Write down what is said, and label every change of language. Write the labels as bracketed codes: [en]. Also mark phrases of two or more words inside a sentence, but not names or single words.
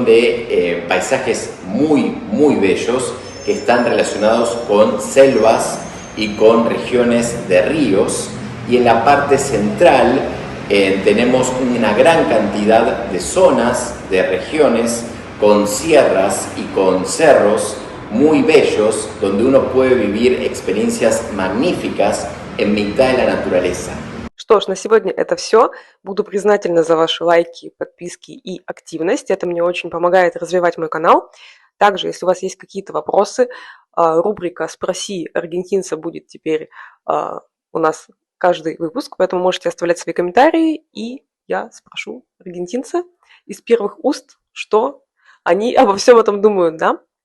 [es] de paisajes muy bellos que están relacionados con selvas y con regiones de ríos, y en la parte central tenemos una gran cantidad de zonas, de regiones con sierras y con cerros muy bellos, donde uno puede vivir experiencias magníficas en mitad de la naturaleza. [ru] Что ж, на сегодня это все. Буду признательна за ваши лайки, подписки и активность. Это мне очень помогает развивать мой канал. Также, если у вас есть какие-то вопросы, рубрика «Спроси аргентинца» будет теперь у нас каждый выпуск, поэтому можете оставлять свои комментарии, и я спрошу аргентинца из первых уст, что они обо всем этом думают, да?